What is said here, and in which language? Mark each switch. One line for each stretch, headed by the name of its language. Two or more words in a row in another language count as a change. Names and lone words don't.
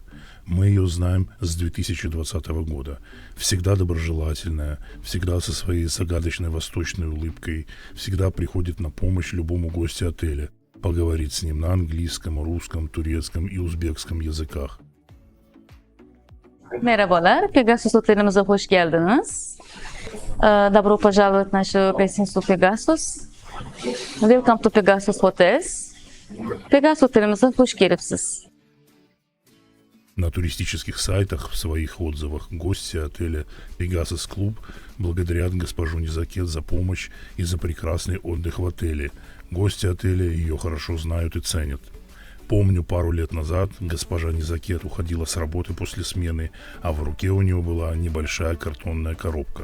Russian: Мы ее знаем с 2020 года. Всегда доброжелательная, всегда со своей загадочной восточной улыбкой, всегда приходит на помощь любому гостю отеля, поговорить с ним на английском, русском, турецком и узбекском языках.
Turkish: Merhabalar, Pegasus Otelimize hoş geldiniz.
Russian: Добро пожаловать в нашу гостиницу Pegasus.
English: Welcome to Pegasus Hotels.
Uzbek: Pegasus Otelimize hoş gelipsiz.
Russian: На туристических сайтах в своих отзывах гости отеля Pegasus Club благодарят госпожу Низакет за помощь и за прекрасный отдых в отеле. Гости отеля ее хорошо знают и ценят. Помню, пару лет назад госпожа Низакет уходила с работы после смены, а в руке у нее была небольшая картонная коробка.